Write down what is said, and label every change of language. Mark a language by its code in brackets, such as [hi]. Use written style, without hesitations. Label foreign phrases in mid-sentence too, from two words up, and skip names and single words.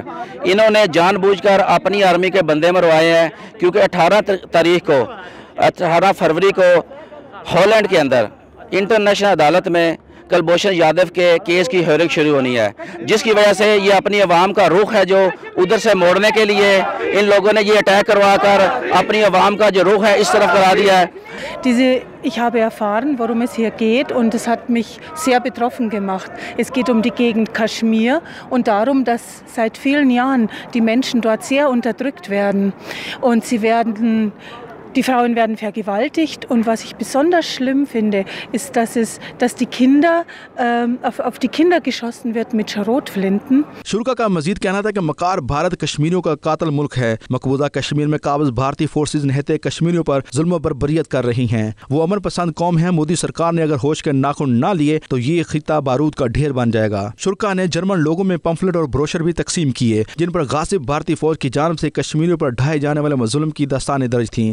[ur] انہوں نے جان بوجھ کر اپنی آرمی کے بندے مروائے ہیں، کیونکہ 18 فروری کو ہالینڈ کے اندر انٹرنیشنل عدالت میں کلبھوشن جادھو کے کیس کی ہیئرنگ شروع ہونی ہے، جس کی وجہ سے یہ اپنی عوام کا رخ ہے جو ادھر سے موڑنے کے لیے ان لوگوں نے یہ اٹیک کروا کر اپنی عوام کا جو رخ ہے اس طرف کرا دیا ہے. [de] Ich habe erfahren, worum es hier geht, und es hat mich sehr betroffen gemacht. Es geht um die Gegend Kaschmir und darum, dass seit vielen Jahren die Menschen dort sehr unterdrückt werden und die Frauen werden vergewaltigt, und was ich besonders schlimm finde, ist, dass die Kinder auf die Kinder geschossen wird mit Schrotflinten. [ur] شوریٰ کا مجید کہنا تھا کہ مکار بھارت کشمیریوں کا قاتل ملک ہے. مقبوضہ کشمیر میں قابض بھارتی فورسز نہتے کشمیریوں پر ظلم پر بربریت کر رہی ہیں. وہ امن پسند قوم ہے. مودی سرکار نے اگر ہوش کے ناخن نہ لیے تو یہ خطہ بارود کا ڈھیر بن جائے گا. شوریٰ نے جرمن لوگوں میں پمفلٹ اور بروشر بھی تقسیم کیے، جن پر غاصب بھارتی فوج کی جانب سے کشمیریوں پر ڈھائے جانے والے ظلم کی داستانیں درج تھی.